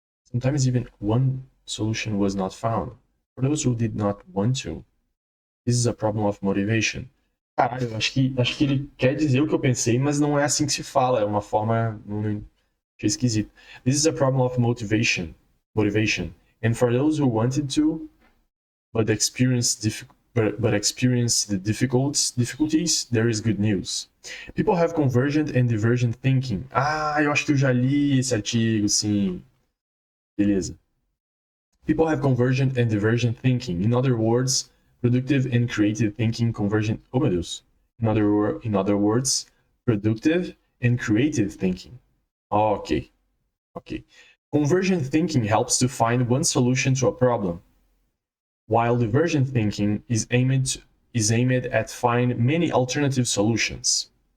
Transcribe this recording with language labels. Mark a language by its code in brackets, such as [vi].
[en] Sometimes even one solution was not found. For those who did not want to, this is a problem of motivation. [pt] Caralho, acho que ele quer dizer o que eu pensei, mas não é assim que se fala. É uma forma... Achei esquisito. [en] This is a problem of motivation. And for those who wanted to, but experienced the difficulties, there is good news. People have convergent and divergent thinking. [pt] Eu acho que eu já li esse artigo, sim. Beleza. [en] People have convergent and divergent thinking. In other words, productive and creative thinking convergent. [pt] Oh meu Deus. [en] In other words, productive and creative thinking. Okay. Convergent thinking helps to find one solution to a problem, while divergent thinking is aimed at finding many alternative solutions.